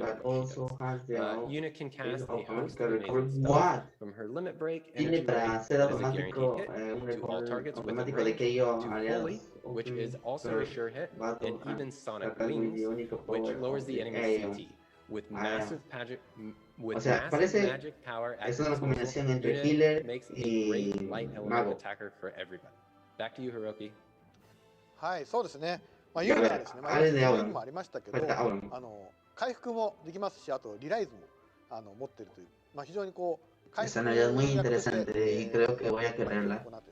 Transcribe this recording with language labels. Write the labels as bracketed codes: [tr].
[en] Yuna can cast a host of amazing spells from her limit break, Energy Ray is a guaranteed hit to all targets within range, to Holy, which is also a sure hit, and even Sonic Wings, which lowers the enemy's CT. With massive magic, magic power at its disposal, Yuna makes a great light element attacker for everybody. Back to you, Hiroki. [ja] はい、そうですね。ユーナはですね、今もありましたけど、回復もできますし、あとリライズも持っているという、非常にこう回復 [es] Esa es muy interesante y creo que voy a quererla.